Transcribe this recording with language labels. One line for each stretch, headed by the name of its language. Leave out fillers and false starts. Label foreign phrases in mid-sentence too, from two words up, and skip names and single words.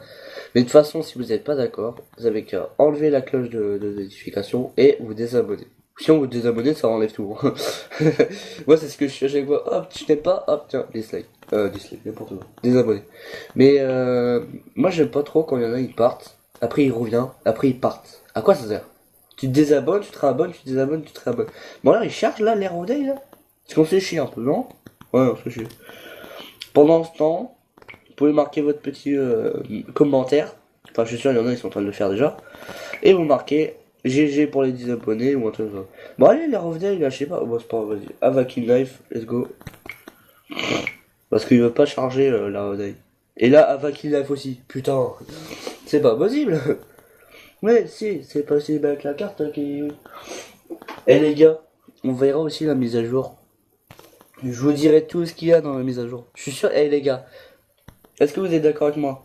French: Mais de toute façon, si vous n'êtes pas d'accord, vous avez qu'à enlever la cloche de notification et vous désabonner. Si on vous désabonne, ça enlève tout. Moi, c'est ce que je fais à chaque fois. Hop, tu n'aimes pas, hop, tiens, dislike. Dislike, n'importe quoi. Désabonner. Mais moi, j'aime pas trop quand il y en a, ils partent. Après, ils reviennent. Après, ils partent. À quoi ça sert? Tu te désabonnes, tu te réabonnes, tu te désabonnes, tu te réabonnes. Bon, là, ils chargent là, l'air au day, là. Est-ce qu'on se fait chier un peu, non? Ouais, on se fait chier. Pendant ce temps, vous pouvez marquer votre petit commentaire. Enfin, je suis sûr, il y en a, ils sont en train de le faire déjà. Et vous marquez GG pour les 10 abonnés ou un truc comme ça. Bon, allez, les revenez, là, je sais pas. Bon, c'est pas grave, vas-y. Avakin Life,
English: let's go.
French: Parce qu'il veut pas charger la Rodai. Et là, Avakin Life aussi. Putain, c'est pas possible. Mais si, c'est possible avec la carte qui... Eh les gars, on verra aussi la mise à jour. Je vous dirai tout ce qu'il y a dans la mise à jour. Je suis sûr, les gars, est-ce que vous êtes d'accord avec moi?